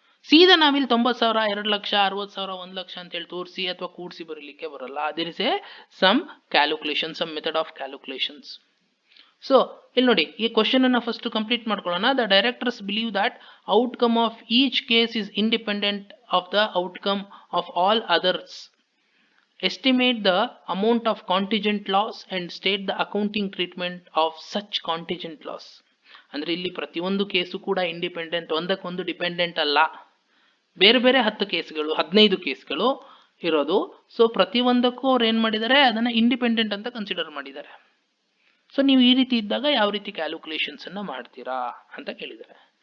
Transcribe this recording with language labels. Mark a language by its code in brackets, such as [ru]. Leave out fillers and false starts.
[kn] ಸೀದಾ ನಾವಿಲ್ಲಿ 90,000, 2 ಲಕ್ಷ, 60,000, 1 ಲಕ್ಷ ಅಂತ ಹೇಳಿ ತೋರಿಸಿ ಅಥವಾ ಕೂಡಿಸಿ ಬರಲಿಕ್ಕೆ ಬರಲ್ಲ. [en] There is a some calculation, some method of calculations. [kn] So ಇಲ್ಲಿ ನೋಡಿ, ಈ ಕ್ವಶನ್ ಅನ್ನ ಫಸ್ಟ್ ಕಂಪ್ಲೀಟ್ ಮಾಡ್ಕೊಳ್ಳೋಣ. [en] The directors believe that outcome of each case is independent of the outcome of all others. Estimate the amount of contingent loss and state the accounting treatment of such contingent loss. [kn] ಅಂದ್ರೆ ಇಲ್ಲಿ ಪ್ರತಿಯೊಂದು case ಕೂಡ independent, ಒಂದಕ್ಕೊಂದು dependent ಅಲ್ಲ. ಬೇರೆ ಬೇರೆ 10 ಕೇಸ್ಗಳು, 15 ಕೇಸ್ಗಳು ಇರೋದು. ಸೊ ಪ್ರತಿಯೊಂದಕ್ಕೂ ಅವ್ರು ಏನ್ ಮಾಡಿದ್ದಾರೆ, ಅದನ್ನ ಇಂಡಿಪೆಂಡೆಂಟ್ ಅಂತ ಕನ್ಸಿಡರ್ ಮಾಡಿದ್ದಾರೆ. ಸೊ ನೀವು ಈ ರೀತಿ ಇದ್ದಾಗ ಯಾವ ರೀತಿ ಕ್ಯಾಲ್ಕುಲೇಷನ್ಸ್ ಅನ್ನ ಮಾಡ್ತೀರಾ ಅಂತ ಕೇಳಿದ್ದಾರೆ.